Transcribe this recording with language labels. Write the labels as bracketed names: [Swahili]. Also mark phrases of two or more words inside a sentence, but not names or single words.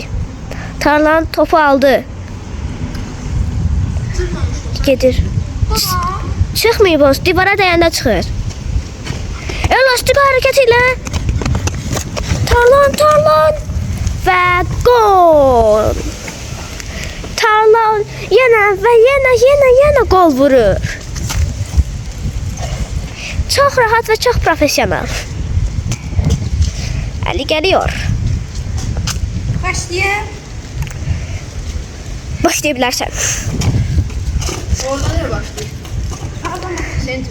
[Azerbaijani] Tarlan topu aldı. Gedir. Çıxmayıb o. Divara dəyəndə çıxır. Elastiko hərəkət ilə. Tarlan və gol. Tarlan yenə və yenə gol vurur. [Turkish] Çok rahat ve çok profesyonel. Ali geliyor. Başlayabilirsen. Orada nereye başlıyor? Center.